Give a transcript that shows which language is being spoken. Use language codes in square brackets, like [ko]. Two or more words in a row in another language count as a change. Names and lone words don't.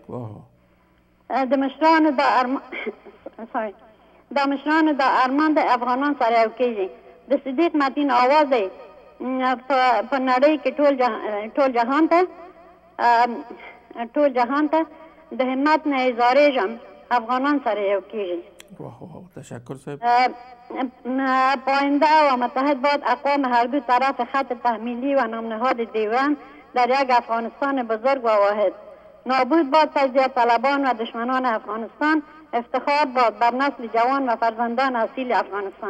[ps] د مشرانو دا ارمان د افغانان سره یو کیږي. د صدیق متین آواز دی په نړۍ کې ټول جهان ته د همت نه اظهارېږم افغانان سره یو کیږي. تشکر صاحب. [fa] پاینده و متحد باد اقوام هر دو طرف خط تحمیلی و نامنهاد دیوران در یک افغانستان بزرگ و واحد. نابود باد تجزیه طلبان و دشمنان افغانستان، افتخار باد بر نسل جوان و فرزندان اصیل افغانستان.